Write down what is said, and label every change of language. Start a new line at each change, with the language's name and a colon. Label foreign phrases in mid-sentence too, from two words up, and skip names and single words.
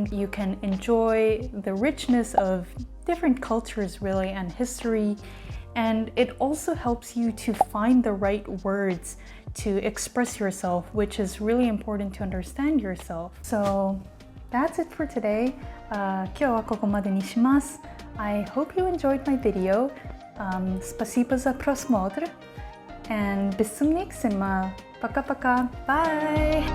English: You can enjoy the richness of different cultures really and history. And it also helps you to find the right words to express yourself, which is really important to understand yourself. So that's it for today.
Japanese: 今日はここまでにします.
English: I hope you enjoyed my video.
Russian: Спасибо за просмотр.
German: And bis zum nächsten Mal.
Russian: Пока-пока. Bye!